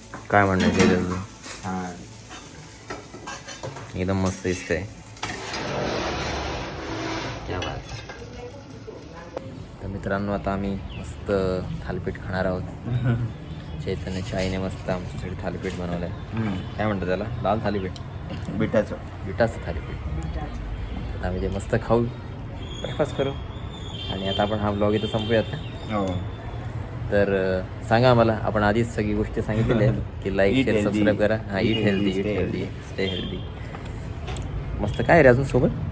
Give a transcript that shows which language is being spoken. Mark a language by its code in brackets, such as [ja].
[mr] काय म्हणायचं एकदम मस्त दिसतंय. तर मित्रांनो, आता आम्ही मस्त थालीपीठ खाणार आहोत. चैतन्याच्या आईने मस्त आमच्यासाठी थालीपीठ बनवलं आहे. काय म्हणतात त्याला? लाल थालीपीठ, बिटाचं थालीपीठ. आता आम्ही ते मस्त खाऊ, ब्रेकफास्ट करू, आणि आता आपण हा ब्लॉग इथं संपूयात. तर सांगा आम्हाला, आपण आधीच सगळी गोष्टी सांगितलेल्या आहेत की लाईक, शेअर, सबस्क्राईब करा. [en] Eat healthy, stay healthy. [mr] मस्त काय रे अजून सोबत?